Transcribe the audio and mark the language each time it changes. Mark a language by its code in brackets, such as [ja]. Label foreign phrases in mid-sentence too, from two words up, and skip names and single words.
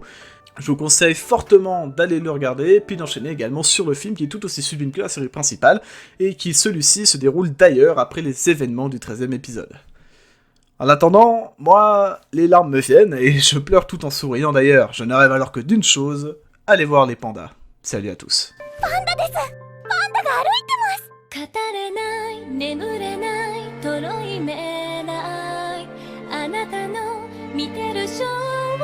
[fr] Je vous conseille fortement d'aller le regarder, puis d'enchaîner également sur le film qui est tout aussi sublime que la série principale, et qui celui-ci se déroule d'ailleurs après les événements du 13e épisode. En attendant, moi, les larmes me viennent, et je pleure tout en souriant d'ailleurs, je ne rêve alors que d'une chose, aller voir les pandas. Salut à tous. [ja] 語れない眠れないとろい目ないあなたの見てる少